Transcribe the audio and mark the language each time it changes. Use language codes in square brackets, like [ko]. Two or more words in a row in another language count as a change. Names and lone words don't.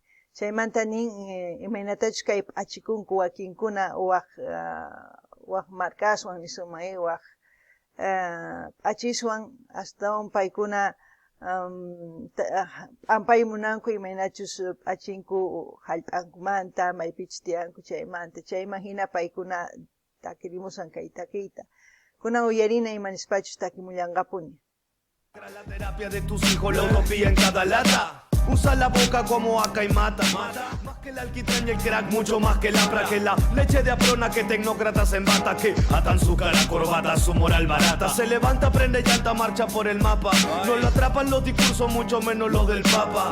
[qu] Chaymanta nin imaynatachus kay p'achikunku wakinkuna waq markaswan nisunman, waq p'achiswan astawan paykuna p'ampay munanku imaynachus p'achinku hallp'ankumanta maypichus tiyanku chaymanta. Chayman hina paykuna takirimusan kay takiyta. Kunan uyarina imanispachus takimullanqapuni. [es] La terapia de tus hijos, la utopía en cada lata. Usa la boca como acá y mata. Más que el alquitrán y el crack, mucho más que la que la leche de aprona que tecnócratas en bata que atan su cara corbata, su moral barata. Se levanta, prende llanta, marcha por el mapa. No lo atrapan los discursos, mucho menos los del papa.